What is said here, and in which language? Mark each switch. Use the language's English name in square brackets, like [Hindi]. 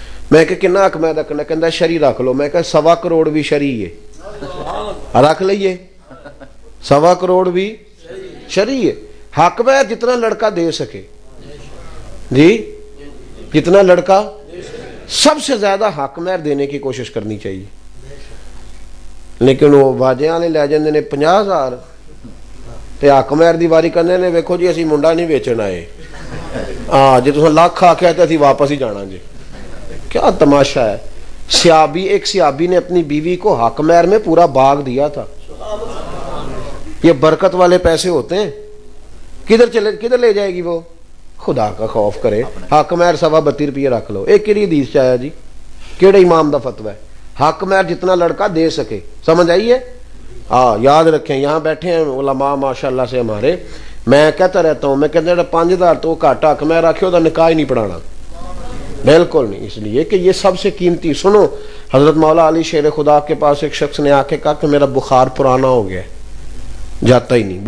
[Urdu] میں کہ کتنا حق مہر رکھنا ہے؟ کہتا ہے شرعی رکھ لو. میں کہا 1.25 کروڑ بھی شرعی ہے، رکھ لئیے. 1.25 کروڑ بھی شرعی ہے. حق مہر جتنا لڑکا دے سکے جی، جتنا لڑکا، سب سے زیادہ حق مہر دینے کی کوشش کرنی چاہیے. [Punjabi] لیکن وہ باجے والے لے جاندے نے 50,000 تے حق مہر دی واری کرنے نے ویکھو جی اسی منڈا نہیں ویچن آئے، جی تساں لاکھ آکھیا تے اسی واپس ہی جانا جی. [Urdu] کیا تماشا ہے. ایک صحابی نے اپنی بیوی کو حق مہر میں پورا باغ دیا تھا. یہ برکت والے پیسے ہوتے ہیں. کدھر لے جائے گی وہ؟ خدا کا خوف کرے. حق مہر 32 روپیے رکھ لو. [Punjabi] ایک کیڑی حدیث چ آیا جی؟ کیڑے امام دا فتوی ہے؟ حق مہر جتنا لڑکا دے سکے. [Urdu] سمجھ آئیے؟ یاد رکھیں. یہاں بیٹھے ہیں علماء ماشاءاللہ سے ہمارے، میں کہتا رہتا ہوں، میں کہتا 5,000 [Punjabi] تو گھٹ حق مہر رکھے دا نکاح ہی نہیں پڑھانا، [Urdu] بالکل نہیں. اس لیے کہ یہ سب سے قیمتی. سنو، حضرت مولا علی شیر خدا کے پاس ایک شخص نے آ کے کہا کہ میرا بخار پرانا ہو گیا، جاتا ہی نہیں.